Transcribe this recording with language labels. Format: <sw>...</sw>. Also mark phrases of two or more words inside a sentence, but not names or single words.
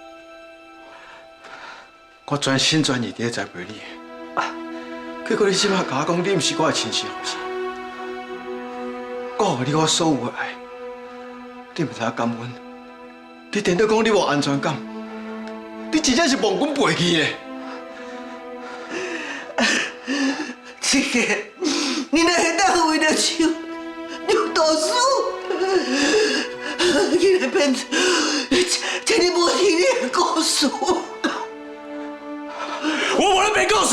<nan>我全心全意伫咧栽培你，结果你即摆甲我讲你毋是我的亲生后生，我予你我所有的爱，你毋知影感恩，你颠倒讲你无安全感，你真正是忘阮背去的。这个，你哪会当为了手流毒死？竟然变成这你无听你的故事。我无咧编故事。</nan>